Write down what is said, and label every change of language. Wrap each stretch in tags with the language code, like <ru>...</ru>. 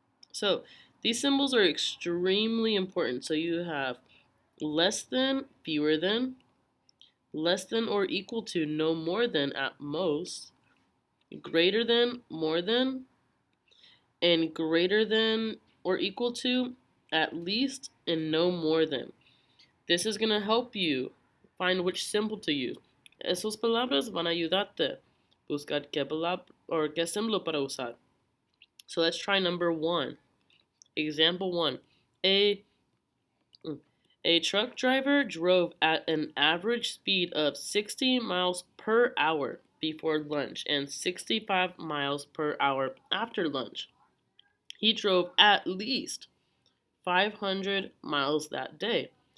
<en>So, these symbols are extremely important. So, you have less than, fewer than, less than or equal to, no more than at most, greater than, more than, and greater than or equal to, at least, and no more than. This is going to help you find which symbol to use.</en> <es>Esas palabras van a ayudarte buscar qué palabra or qué símbolo para usar.</es> <en>So let's try number 1. Example 1. A a truck driver drove at an average speed of 60 miles per hour before lunch and 65 miles per hour after lunch. He drove at least 500 miles that day.</en>